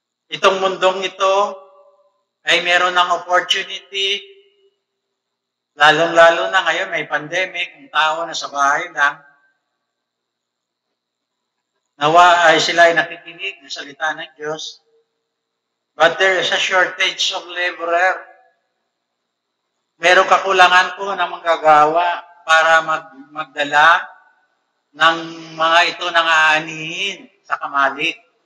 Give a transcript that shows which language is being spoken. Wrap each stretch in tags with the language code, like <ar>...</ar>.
<tl>Itong mundong ito ay meron ng opportunity. Lalong-lalo na ngayon, may pandemic, ang tao na sa bahay lang. Nawa ay sila ay nakikinig ng salita ng Diyos.</tl> <en>But there is a shortage of laborer.</en> <tl>Merong kakulangan po na manggagawa para magdala ng mga ito nang aanihin sa kamalig.</tl>